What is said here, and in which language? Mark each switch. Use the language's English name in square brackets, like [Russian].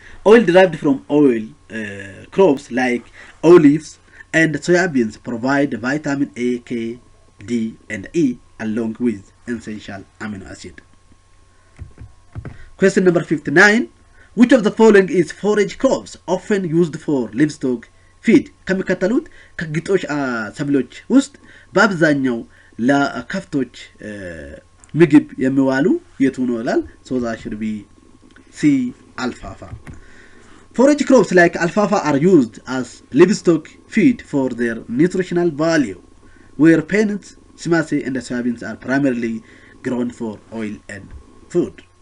[English] Oil derived from oil crops like olives and soybeans provide vitamin A, K, D, and E along with essential amino acid. Question number 59. Which of the following is forage crops often used for livestock feed? [Amharic] ከሚከተሉት ከግጦሽ ሰብሎች ውስጥ በአብዛኛው ለከብቶች ምግብ የሚዋሉ የቱ ነው ይላል? [English] So that should be C, alfalfa. Forage crops like alfalfa are used as livestock feed for their nutritional value, where peanuts, simase, and soybeans are primarily grown for oil and food.